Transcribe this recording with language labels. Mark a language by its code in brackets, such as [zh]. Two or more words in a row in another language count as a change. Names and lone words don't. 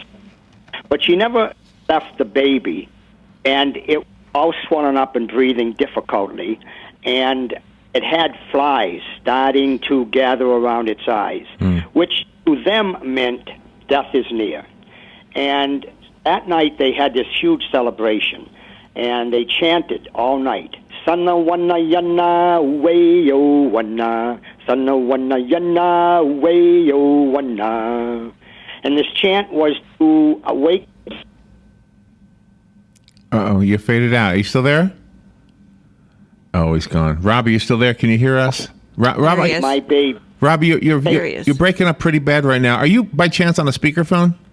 [en] But she never left the baby, and it all swollen up and breathing difficultly, and it had flies starting to gather around its eyes, which to them meant death is near. And that night they had this huge celebration, and they chanted all night, Sana wana yana wayo wana, Sana wana yana wayo wana. And this chant was to awake. Uh-oh, you faded out. Are you still there? Oh, he's gone. Robbie, you still there? Can you hear us? Robbie, Yes. My baby. Robbie, There he is. you're breaking up pretty bad right now. Are you by chance on a speakerphone?